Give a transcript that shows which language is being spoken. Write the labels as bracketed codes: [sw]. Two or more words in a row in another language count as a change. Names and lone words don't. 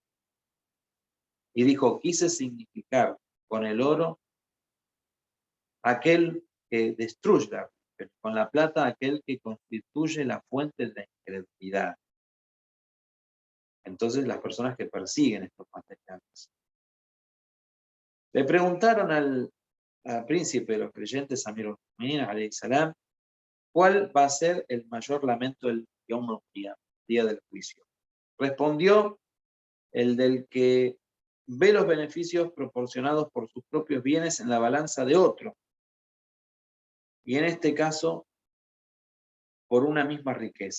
[es] Y dijo, quise significar con el oro aquel que destruye, con la plata aquel que constituye la fuente de la incredulidad. Entonces las personas que persiguen estos materiales. Le preguntaron al príncipe de los creyentes, [ar] أمير المؤمنين عليه السلام, [es] ¿cuál va a ser el mayor lamento del día del juicio? Respondió, el del que ve los beneficios proporcionados por sus propios bienes en la balanza de otro. Y en este caso, por una misma riqueza.